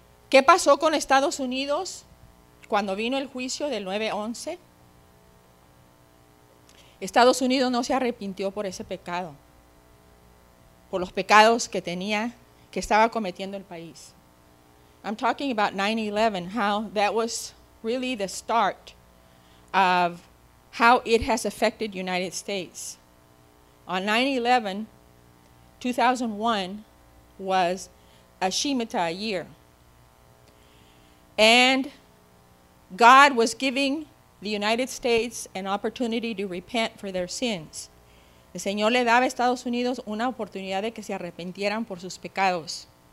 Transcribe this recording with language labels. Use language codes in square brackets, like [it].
[es] ¿Qué pasó con Estados Unidos cuando vino el juicio del 9-11? Estados Unidos no se arrepintió por ese pecado, por los pecados que tenía, que estaba cometiendo el país. [en] I'm talking about 9/11, how that was really the start of how it has affected the United States. On 9/11, 2001 was a Shemitah year. And God was giving the United States an opportunity to repent for their sins. [es] El Señor le daba a Estados Unidos una oportunidad de que se arrepintieran por sus pecados.